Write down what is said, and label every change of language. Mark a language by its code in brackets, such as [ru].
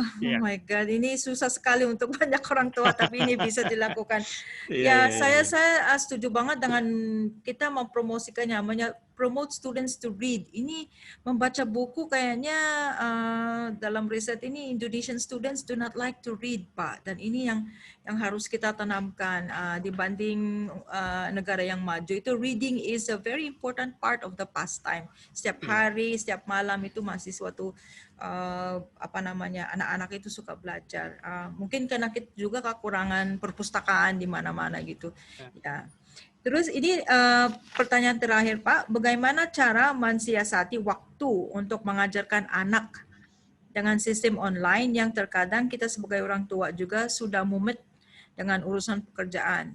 [en] Oh my God, [id] ini susah sekali untuk banyak orang tua, tapi ini bisa dilakukan. Saya setuju banget dengan kita mempromosikannya, [en] promote students to read. [id] Ini membaca buku kayaknya dalam riset ini [en] Indonesian students do not like to read, [id] Pak. Dan ini yang harus kita tanamkan dibanding negara yang maju. Itu [en] reading is a very important part of the pastime. [id] Setiap hari, setiap malam itu masih suatu anak-anak itu suka belajar. Mungkin karena kita juga kekurangan perpustakaan di mana-mana gitu. Ya. Terus ini pertanyaan terakhir, Pak, bagaimana cara mensiasati waktu untuk mengajarkan anak dengan sistem online yang terkadang kita sebagai orang tua juga sudah mumet dengan urusan pekerjaan.